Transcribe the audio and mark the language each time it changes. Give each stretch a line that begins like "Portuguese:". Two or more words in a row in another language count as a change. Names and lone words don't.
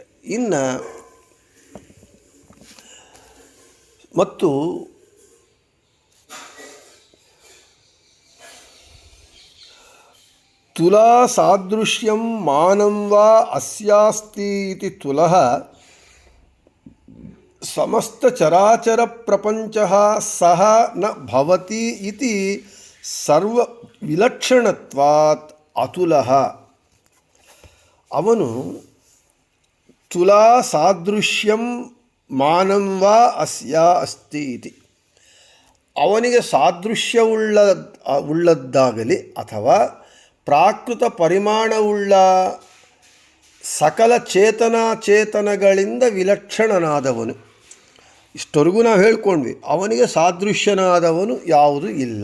Kannada: ಇನ್ನು ಮತ್ತು
Sanskrit: ತುಲಾ ಸಾದೃಶ್ಯಂ ಮಾನಂ ವಾ ಅಸ್ಯಾಸ್ತಿ ಇತಿ ತುಲಃ ಸಮಸ್ತ ಚರಾಚರ ಪ್ರಪಂಚಃ ಸಹ ನ ಭವತಿ ಇತಿ ಸರ್ವ ವಿಲಕ್ಷಣತ್ವಾತ್ ಅತುಲಃ. ಅವನು ತುಲಾ ಸಾದೃಶ್ಯಂ ಮಾನಂ ವಾ ಅಸ್ಯ ಅಸ್ತಿ ಇತಿ,
Kannada: ಅವನಿಗೆ ಸಾದೃಶ್ಯವುಳ್ಳದ್ದಾಗಲಿ ಅಥವಾ ಪ್ರಾಕೃತ ಪರಿಮಾಣವುಳ್ಳ ಸಕಲ ಚೇತನಗಳಿಂದ ವಿಲಕ್ಷಣನಾದವನು. ಇಷ್ಟವರೆಗೂ ನಾವು ಹೇಳ್ಕೊಂಡ್ವಿ, ಅವನಿಗೆ ಸಾದೃಶ್ಯನಾದವನು ಯಾವುದೂ ಇಲ್ಲ.